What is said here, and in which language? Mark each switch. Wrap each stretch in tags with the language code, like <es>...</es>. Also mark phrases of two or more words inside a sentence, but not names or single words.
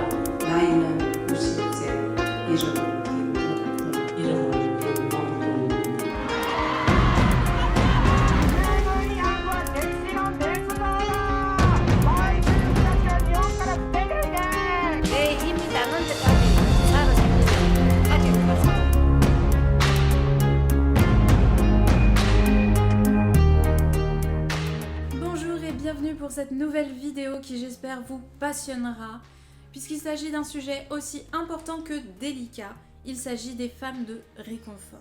<ko>나이는 90세, 이름은 김복동. 이름은 김복동. 내 힘이 나는 데까지 살아생기는 까지 가서</ko> <fr>Bonjour et bienvenue pour cette nouvelle vidéo qui j'espère vous passionnera puisqu'il s'agit d'un sujet aussi important que délicat, il s'agit des femmes de réconfort.</fr>